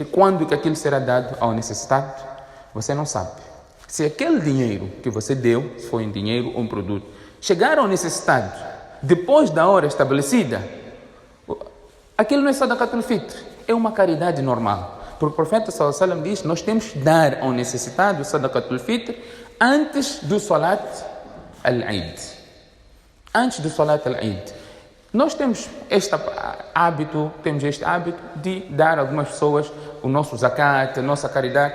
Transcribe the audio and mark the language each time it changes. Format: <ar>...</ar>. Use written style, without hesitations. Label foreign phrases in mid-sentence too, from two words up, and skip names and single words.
<pt>Quando que aquilo será dado ao necessitado? Você não sabe. Se aquele dinheiro que você deu, se foi um dinheiro ou um produto, chegar ao necessitado depois da hora estabelecida, aquilo não é</pt> <ar>صدقة الفطر,</ar> <pt>é uma caridade normal. Porque o profeta</pt> <ar>صلى الله عليه وسلم</ar> <pt>diz: nós temos que dar ao necessitado o</pt> <ar>صدقة الفطر</ar> <pt>antes do</pt> <ar>صلاة العيد.</ar> <pt>Antes do</pt> <ar>صلاة العيد.</ar> <pt>Nós temos este hábito de dar a algumas pessoas o nosso zakat, a nossa caridade.</pt>